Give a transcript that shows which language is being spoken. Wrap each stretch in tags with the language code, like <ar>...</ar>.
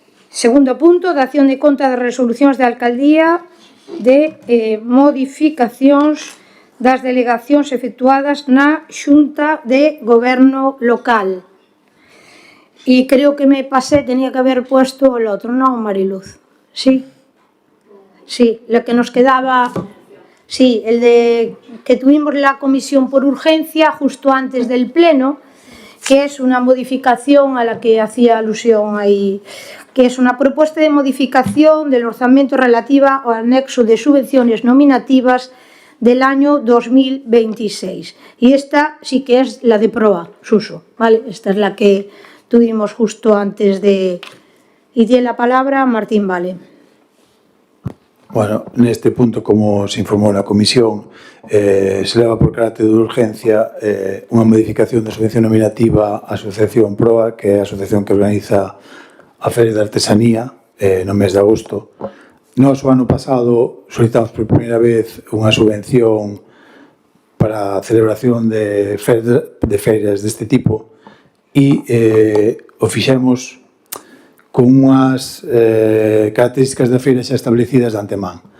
<gl>Segundo punto, dación de conta de resolucións da alcaldía de modificacións das delegacións efectuadas na Xunta de Goberno Local.</gl> <es>Y creo que me pasé, tenía que haber puesto el otro, ¿no, Mariluz? Sí. Sí, lo que nos quedaba... Sí, el de que tuvimos la comisión por urgencia justo antes del pleno, que es una modificación a la que hacía alusión ahí, que es una propuesta de modificación del</es> <gl>orzamento relativa ao anexo</gl> <es>de subvenciones nominativas del año 2026. Y esta sí que es la de proa, Suso, ¿vale? Esta es la que tuvimos justo antes de... Y tiene la palabra Martín Vale.</es> <gl>Bueno, neste punto, como se informou na comisión, se leva por carácter de urgencia unha modificación da subvención nominativa á Asociación PROA, que é a asociación que organiza a Feria de Artesanía no mes de agosto. Nós, o ano pasado, solicitamos por primeira vez unha subvención para a celebración de ferias deste tipo e o fixemos con unhas características da feira xa establecidas de antemán.</gl>